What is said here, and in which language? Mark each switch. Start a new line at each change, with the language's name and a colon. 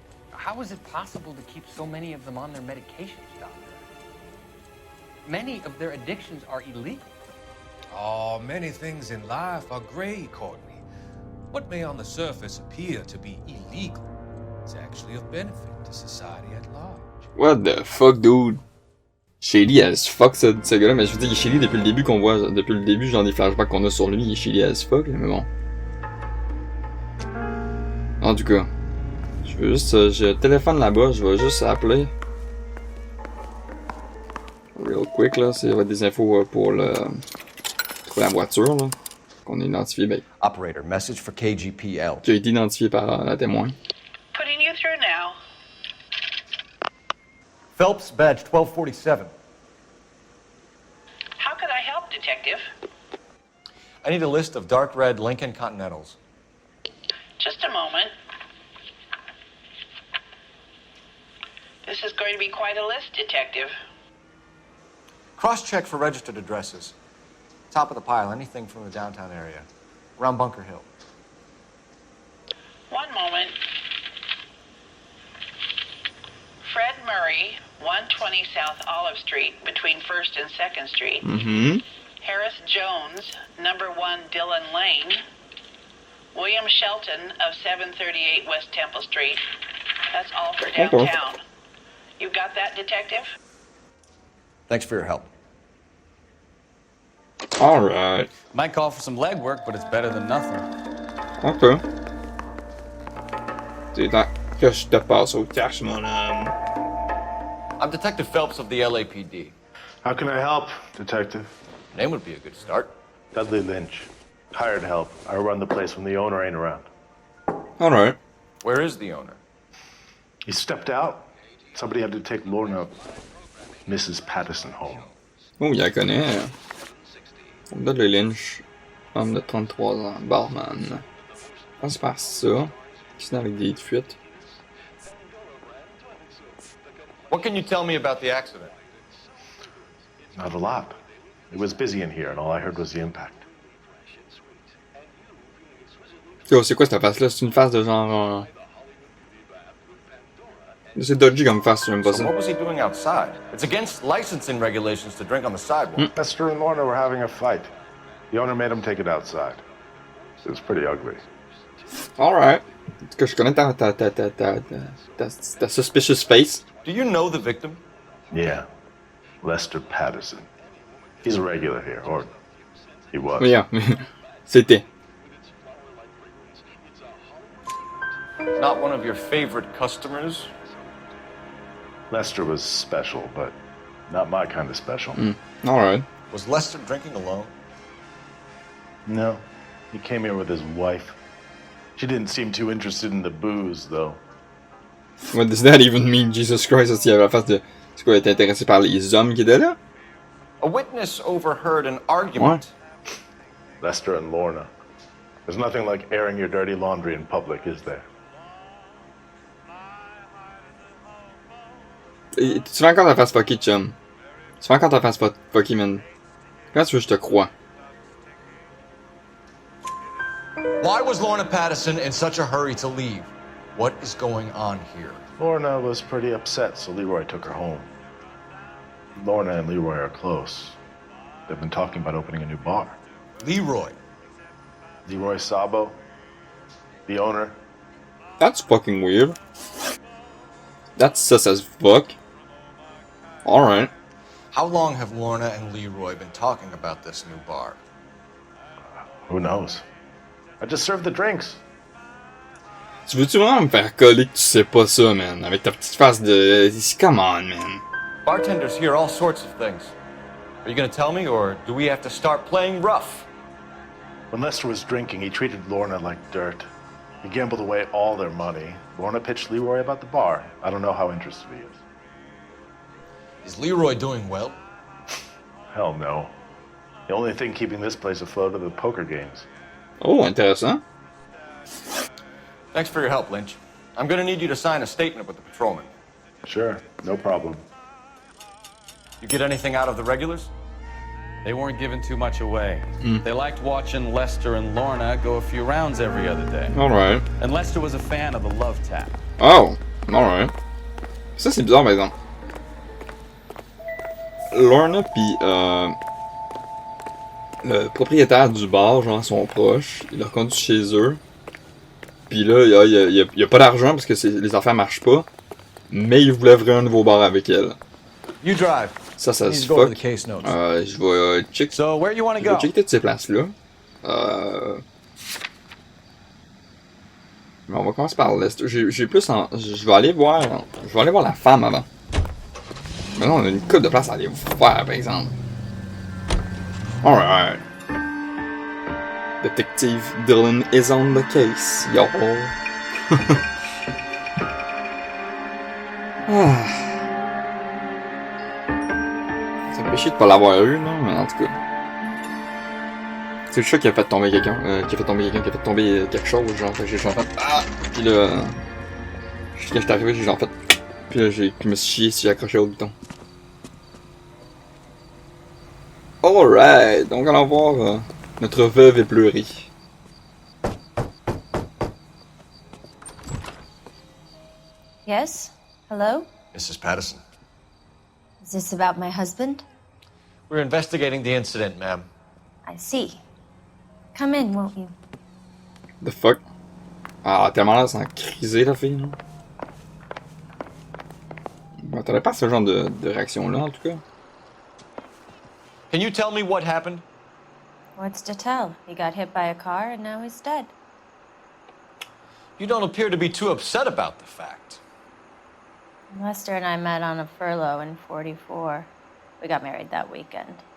English: How is it possible to keep so many of them on their medications, Doctor? Many of their addictions are illegal. Oh, many things in life are gray, Courtney. What may on the surface appear to be illegal is actually of benefit to society at large. What the fuck, dude? Shady as fuck,
French: ce gars-là, mais je veux dire, il est shady depuis le début qu'on voit, depuis le début, genre des flashbacks qu'on a sur lui, il est
English: shady as fuck,
French: là, mais bon. En tout cas, je veux juste, j'ai le téléphone là-bas, je vais juste appeler.
English: Real quick,
French: là, c'est des infos pour la voiture, là, qu'on a identifié, ben,
English: Operator, message for KGPL.
French: qui a été identifié par la témoin.
English: Putting you through now. Phelps, badge 1247. How could I help, Detective? I need a list of dark red Lincoln Continentals. Just a moment. This is going to be quite a list, Detective. Cross-check for registered addresses. Top of the pile, anything from the downtown area. Around Bunker Hill. One moment. Fred Murray, 120 South Olive Street, between 1st and 2nd Street. Mm-hmm. Harris Jones, number 1 Dillon Lane. William Shelton of 738 West Temple Street. That's all for downtown. You got that, Detective? Thanks for your help. Alright. Might call for some legwork, but it's better than nothing. Ok.
French: C'est temps que je te passe au cash, mon homme.
English: I'm Detective Phelps of the LAPD. How can I help, Detective? Name would be a good start. Dudley Lynch. Hired help. I run the place when the owner ain't around. Alright. Where is the owner? He stepped out. Somebody had to take Lorna, Mrs. Patterson, home.
French: Oh, il la connaît. Dudley Lynch, homme de 33 ans, barman. On se passe ça. Qui avec des fuites.
English: What can you tell me about the accident? Not a lot. It was busy in here, and all I heard was the impact.
French: Yo, c'est quoi cette face-là? C'est une face de genre... C'est dodgy comme face, j'aime pas
English: So what was he doing outside? It's against licensing regulations to drink on the sidewalk. Esther and Lorna were having a fight. The owner made him take it outside. It was pretty ugly. Alright.
French: En tout cas, je connais ta
English: suspicious face. Do you know the victim? Yeah. Lester Patterson. He's a regular here, or he was.
French: Oui, c'était.
English: Not one of your favorite customers? Lester was special, but not my kind of special. Alright. Was Lester drinking alone? No. He came here with his wife. She didn't seem too interested in the booze, though. What does that even mean?
French: Jesus Christ, il y avait la face de... C'est quoi, il était intéressé par les hommes qui étaient là?
English: A witness overheard an argument. Lester and Lorna. There's nothing like airing your dirty laundry in public, is there?
French: Et tu fais encore ta face fucky, chum. Tu fais encore ta face fucky, man. Quand tu veux, je te crois.
English: Why was Lorna Patterson in such a hurry to leave? What is going on here? Lorna was pretty upset, so Leroy took her home. Lorna and Leroy are close. They've been talking about opening a new bar. Leroy. Leroy Sabo, the owner. That's fucking weird. That's sus as fuck. Alright. How long have Lorna and Leroy been talking about this new bar? Who knows? I just served the drinks.
French: Tu veux-tu vraiment me faire coller que tu sais pas ça, man? Avec ta petite face de...
English: Come on, man. Bartenders hear all sorts of things. Are you gonna tell me, or do we have to start playing rough? When Lester was drinking, he treated Lorna like dirt. He gambled away all their money. Lorna pitched Leroy about the bar. I don't know how interested he is. Is Leroy doing well? Hell no. The only thing keeping this place afloat are the poker games.
French: Oh, intéressant.
English: Thanks for your help, Lynch. I'm gonna need you to sign a statement with the patrolman. Sure, no problem. You get anything out of the regulars? They weren't giving too much away. They liked watching Lester and Lorna go a few rounds every other day. Alright. And Lester was a fan of the Love Tap. Oh, alright.
French: Ça, c'est bizarre, par exemple. Lorna pis le propriétaire du bar, genre, sont proches. Il leur conduit chez eux. Puis là, il y a pas d'argent parce que les affaires marchent pas. Mais il voulait ouvrir un nouveau bar avec elle.
English: You drive.
French: Ça se
English: Need to go over fuck. the case notes.
French: Je vais check.
English: So, where you want to
French: Je vais
English: go?
French: checker toutes ces places-là. Mais on va commencer par l'est. J'ai plus en... Je vais aller voir la femme avant. Mais non, on a une couple de place à aller voir, par exemple.
English: Alright. Detective Dylan is on the case, yo. Ah.
French: Ça me fait chier de pas l'avoir eu, non? Mais en tout cas. C'est le chat qui a fait tomber quelqu'un. Qui a fait tomber quelque chose, genre. Fait que j'ai genre fait. Ah! Puis là. Quand j'étais arrivé, j'ai genre fait. Puis là, je me suis chié si j'ai accroché au bouton.
English: Alright!
French: Donc, allons voir notre veuve éplorée.
English: Yes? Hello? Mrs. Patterson. Is this about my husband? We're investigating the incident, ma'am. I see. Come in, won't you? The fuck?
French: Ah, tellement là, c'est en crisé, la fille, non? Bon, t'aurais pas ce genre de réaction-là, en tout cas.
English: Can you tell me what happened? What's to tell? He got hit by a car and now he's dead. You don't appear to be too upset about the fact. Lester and I met on a furlough in '44. We got married that weekend.